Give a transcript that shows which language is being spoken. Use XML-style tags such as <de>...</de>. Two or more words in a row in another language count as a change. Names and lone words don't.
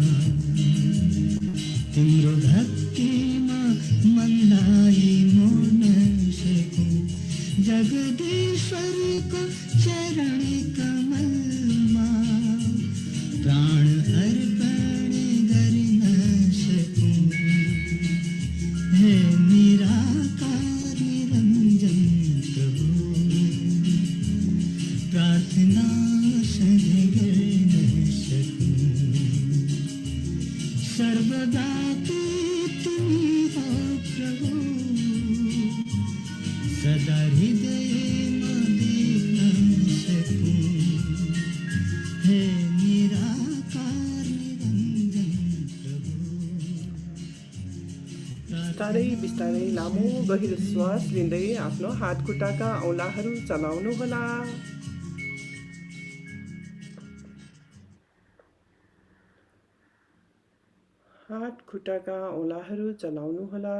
<ne>तिम्रो भक्तिमा मनलाई मोड्न सकूं, जगदीश्वरको चरण कमलमा प्राण अर्पण गर्न सकूं, हे निराकार निरंजन प्रभु,</ne> <hi>प्रार्थना सही कर सकूं, सर्वदा तू तुम्ही हो प्रभु, सदा हृदय में देख सकूं, हे निराकार निरंजन प्रभु,</hi> <ne>बिस्तारै बिस्तारै लामो गहिरो श्वास लिँदै आफ्नो हात खुट्टाका औँलाहरू चलाउनुहोला। हात खुट्टाका औँलाहरू चलाउनुहोला।</ne>